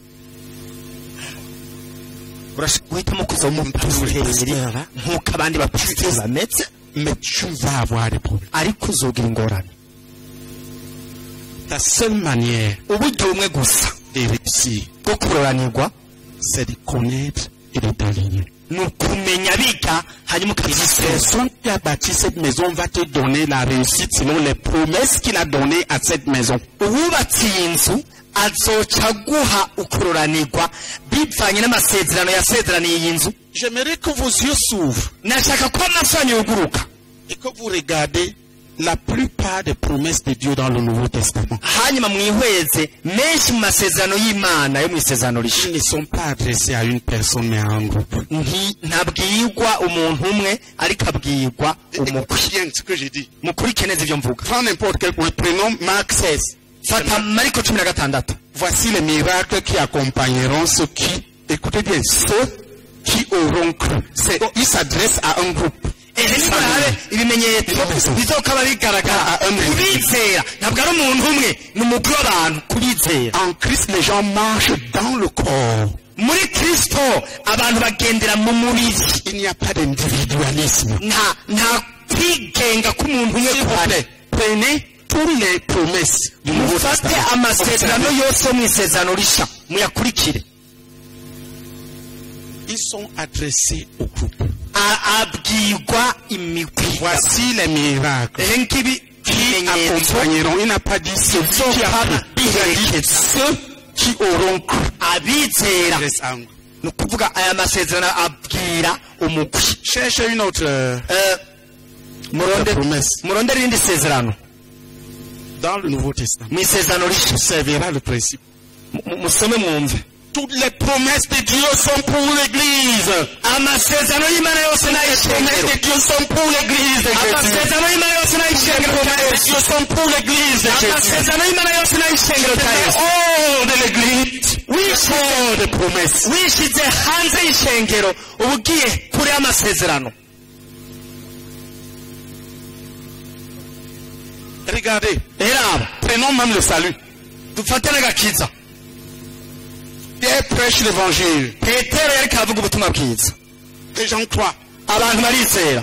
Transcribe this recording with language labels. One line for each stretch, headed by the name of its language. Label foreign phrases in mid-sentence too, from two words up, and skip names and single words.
Rundi: urashobora guhitamo kuza umupasiteri nk'uko abandi bapasiteri bameze,
French: Mais tu vas avoir des problèmes.
Rundi: ariko uzogira ingorane.
French: Ta seule manière
Rundi: Uburyo bumwe gusa
French: de réussir,
Rundi: bwo kuroranirwa
French: c'est de connaître et de t'aligner.
Rundi: ni ukumenya biga hanyuma ukabyisera.
French: Personne qui a bâti cette maison va te donner la réussite selon les promesses qu'il a données à cette maison.
Rundi: uwubatse iyi nzu azoca guha ukuroranirwa bivanye n'amasezerano yasezeraniye iyi nzu.
French: J'aimerais que vos yeux s'ouvrent
Rundi: nashaka ko amaso yanyu yuguruka
French: et que vous regardez la plupart des promesses de Dieu dans le Nouveau Testament.
Rundi: hanyuma mwihweze menshi mu masezerano y'Imana yo mu isezerano rishya
French: Ils ne sont pas adressés à une personne mais à un groupe.
Rundi: ntabwirwa umuntu umwe ariko abwirwa umukwe.
French: Écoutez bien ce que j'ai dit.
Rundi: mukurikire neza ibyo mvuga.
French: Prends n'importe quel point. Prenons Marc 16.
Rundi: fata Mariko 16.
French: Voici les miracles qui accompagneront ceux qui, écoutez bien, ceux qui auront cru. Il s'adresse à un groupe.
Rundi: nimurabe ibimenyetso bizokaba bigaragara kubizera ntabwo ari umuntu umwe ni umugwi w'abantu kubizera.
French: En Christ, les gens marchent dans le corps.
Rundi: muri Kristo abantu bagendera mu mubiri.
French: Il n'y a pas d'individualisme.
Rundi: nta kwigenga k'umuntu umwe kuhari.
French: Prenez toutes les promesses du Nouveau
Rundi: mufate
French: Testament.
Rundi: amasezerano yose yo mu isezerano rishya muyakurikire.
French: Ils sont adressés au groupe.
Rundi: abwirwa imigwi.
French: Voici les miracles
Rundi: ngibi
French: qui
Rundi: ibimenyetso
French: accompagneront. Il n'a pas dit ceux qui a cru. Ceux qui auront cru.
Rundi: abizera
French: Adresse à un groupe.
Rundi: ni ukuvuga aya masezerano abwira umugwi.
French: Cherchez une autre promesse.
Rundi: murondere irindi sezerano
French: Dans le Nouveau Testament.
Rundi: mu isezerano rishya.
French: Servira le principe.
Rundi: musome mwumve.
French: Toutes les promesses de Dieu sont pour l'Église.
Rundi: amasezerano y'Imana yose
French: Les promesses
Rundi: n'ay'ishengero.
French: de Dieu sont pour l'Église de Jésus.
Rundi: amasezerano y'Imana yose
French: Les
Rundi: n'ay'ishengero rya
French: promesses de
Rundi: Yesu.
French: Dieu sont pour l'Église de Jésus.
Rundi: amasezerano y'Imana yose n'ay'ishengero rya Yesu.
French: Oh, de l'Église. Oh, des promesses.
Rundi: wishize hanze y'ishengero uba ugiye kure y'amasezerano.
French: Regardez.
Rundi: rero
French: Prenons même le salut.
Rundi: dufate n'agakiza.
French: Pierre prêche l'évangile.
Rundi: petero yariko aravuga ubutumwa bwiza.
French: Les gens croient.
Rundi: abantu barizera.